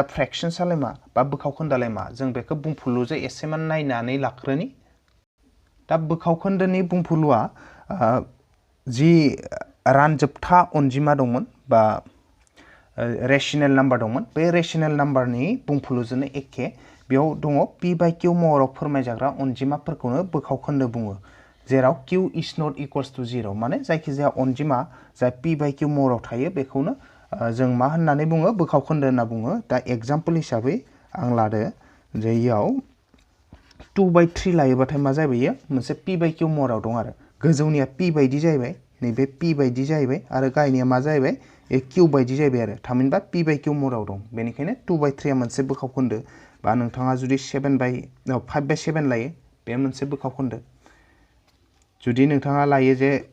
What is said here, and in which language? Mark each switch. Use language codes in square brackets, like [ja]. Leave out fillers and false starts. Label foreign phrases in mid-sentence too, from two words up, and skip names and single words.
[brx] फ्रैक्शंसआलाय मा बा बोखावखोन्दोआलाय मा जों बेखौ बुंफुरलुजों एसेमान नायनानै लाग्रोनि दा बोखावखोन्दोनि बुंफुरलुआ जि रानजोबथा अनजिमा दंमोन बा रेशनेल नाम्बार दंमोन बे रेशनेल नाम्बारनि बुंफुरलुजोंनो एखे बेयाव दङ पी बाय किउ महराव फोरमायजाग्रा अनजिमाफोरखौनो बोखावखोन्दो बुङो जेराव किउ [en] is not equals to 0 [brx] माने जायखिजाया अनजिमा जाय पी बाय किउ महराव थायो बेखौनो जों मा होननानै बुङो बोखावखोन्दो होनना बुङो दा एग्जाम्पल हिसाबै आं लादो जे इयाव 2/3 लायोबाथाय मा जाहैबाय मोनसे पी बाय किउ महराव दं आरो गोजौनिया पी बायदि जाहैबाय नैबे पी बायदि जाहैबाय आरो गाहायनिया मा जाहैबाय किउ बायदि जाहैबाय आरो थामहिनबा पी बाय किउ महराव दं बेनिखायनो 2/3 मोनसे बोखावखोन्दो बा नोंथाङा जुदि 5/7 लायो बे मोनसे बोखावखोन्दो जुदि नोंथाङा लायो जे